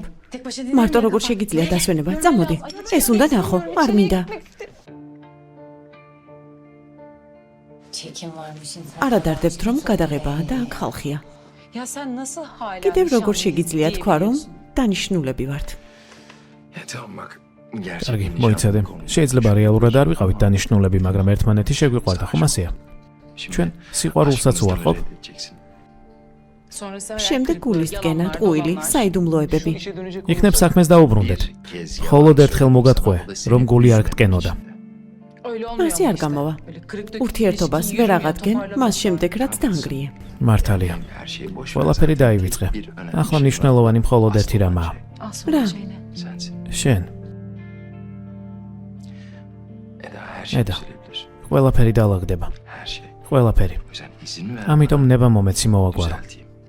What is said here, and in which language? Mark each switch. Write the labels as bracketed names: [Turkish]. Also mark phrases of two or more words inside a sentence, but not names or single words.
[Georgian] მარტო როგორ შეგიძლია დასვენება? წამოდი. ეს უნდა ნახო, არ მინდა. არა დარდებთ რომ გადაღებაა და აქ ხალხია. კიდევ როგორ შეგიძლია თქვა რომ დანიშნულები ვართ. [Turkish] Ya tamam bak. [Georgian] კარგი, მოიცადე. შეიძლება რეალურად არ ვიყავით დანიშნულები, მაგრამ ერთმანეთი შეგვიყვარდა, ხომ ასეა? ჩვენ სიყვარულსაც უარყოფ. შემდეგ გულისკენა, ტყუილი, საიდუმლოებები. იქნებ საქმეს დაუბრუნდეთ. მხოლოდ ერთხელ მოგატყვე, რომ გული არ გტკენოდა. მასე არ გამოვა. ურთიერთობას ვერ აღადგენ, მას შემდეგ რაც დაანგრიე. მართალია. ყველაფერი დაივიწყე. ახლა მნიშვნელოვანი მხოლოდ ერთი რამაა. რა? შენ. [Turkish] Eda her şey Eda. düzelebilir. [Georgian] ყველაფერი დაალაგდება. [Turkish] Her şey. [Georgian] ყველაფერი. [Turkish] O yüzden izin ver. [Georgian] ამიტომ ნება მომეცი მოვაგვარო. [Turkish] Düzelteyim.